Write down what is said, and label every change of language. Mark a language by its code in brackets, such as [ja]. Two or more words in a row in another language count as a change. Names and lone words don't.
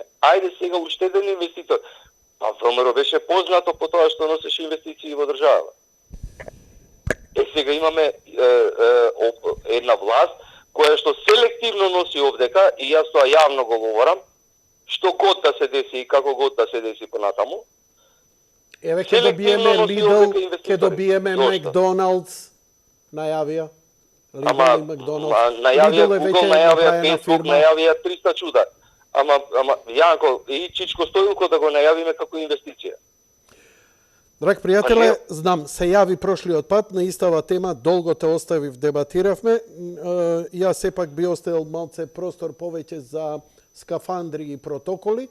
[mk] Ајде сега уште еден инвеститор. Па ВМРО беше познато по тоа што носеше инвестиции во држава. Сега имаме една власт која што селективно носи овдека, и јас тоа јавно го говорам, што год да се деси и како год да се деси понатаму. Еве ќе добиеме Lidl, ќе добиеме McDonald's, најавија. Lidl и McDonald's. Најавија Google, најавија Facebook, најавија 300 чуда. Ама Јанко и Чичко Стоилко да го најавиме како инвестиција. Драг пријателе, знам, се јави прошлиот пат на истава тема, долго те оставив, дебатиравме. Јас сепак би оставил малце простор повеќе за скафандри и протоколи.